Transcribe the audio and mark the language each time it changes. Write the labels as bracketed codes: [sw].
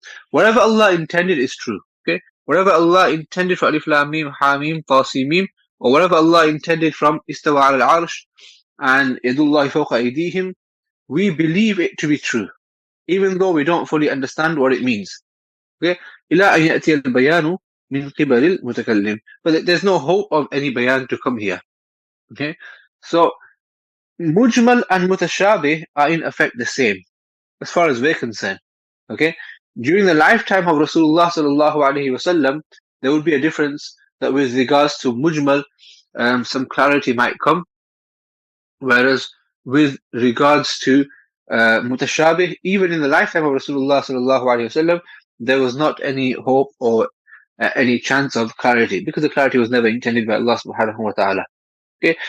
[en] Whatever Allah intended is true. Okay? Whatever Allah intended for alif lam mim, ha mim, ta si mim, or whatever Allah intended from istawa al arsh and yadullahi fawqa aydihim, we believe it to be true, even though we don't fully understand what it means. Okay? [ar] إلى أن يأتي البيان من قبل المتكلم. [en] But there's no hope of any bayan to come here. Okay? So mujmal and mutashabih are in effect the same as far as we're concerned. Okay? During the lifetime of Rasulullah sallallahu alaihi wasallam, there would be a difference that with regards to mujmal, some clarity might come, whereas with regards to mutashabih, even in the lifetime of Rasulullah sallallahu alaihi wasallam, there was not any hope or any chance of clarity, because the clarity was never intended by Allah subhanahu wa ta'ala. Okay?